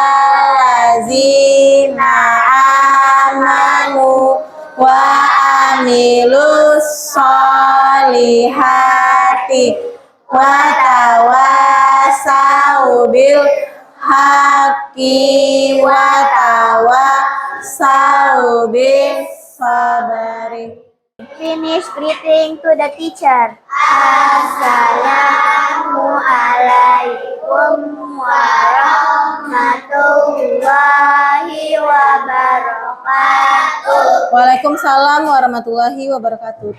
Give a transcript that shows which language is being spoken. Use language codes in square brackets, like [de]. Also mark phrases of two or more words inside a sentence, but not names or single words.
[ar] الذين آمنوا وعملوا الصالحات وتواصوا بالحق وتواصوا بالصبر. [en] Finish greeting to the teacher. [ar] السلام عليكم ورحمة الله وبركاته. وعليكم السلام ورحمة الله وبركاته.